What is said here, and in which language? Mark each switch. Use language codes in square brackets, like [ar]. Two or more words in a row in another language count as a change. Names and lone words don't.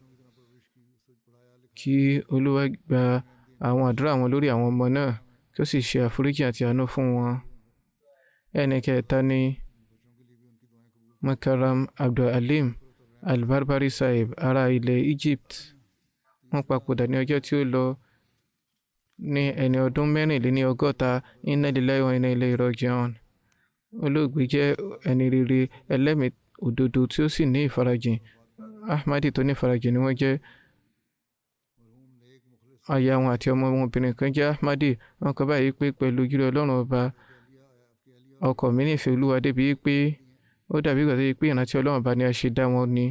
[yo] Kí Olúwa gba àwọn àdúrà wọn lórí àwọn ọmọ náà kí ó sì ṣe àforíjì àti àánú fún wọn. Ẹni kẹta ni Makaram Abdul-Alim Al-Barbari Sahib, ará ilẹ̀ Egypt. Wọ́n papòdà ní ọjọ́ tí ó lọ ní ẹni ọdún 64. [ar] إنا لله وإنا إليه راجعون. [yo] Olóògbé jẹ́ ẹni rere, ẹlẹ́mìí òdodo tí ó sì ní ìfarajìn. Ahmadi tó ní ìfarajìn ni wọ́n jẹ́. Aya wọn àti ọmọ wọn obìnrin kan jẹ́ Ahmadi. Wọ́n kọ báyìí pé pẹ̀lú ojúrere Ọlọ́run ọba, ọkọ mi nífẹ̀ẹ́ Olúwa débi pé ó dàbí ìgbà tó yẹ pé ìrántí Ọlọ́run ọba ni a ṣe dá wọn ni.